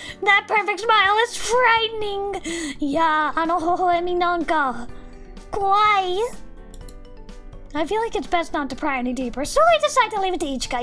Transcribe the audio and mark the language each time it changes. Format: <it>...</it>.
<en>That perfect smile is frightening.</en> <ja>Yeah, あの微笑みなんか怖い.</ja> <en>I feel like it's best not to pry any deeper, so I decide to leave it to Ichika.</en>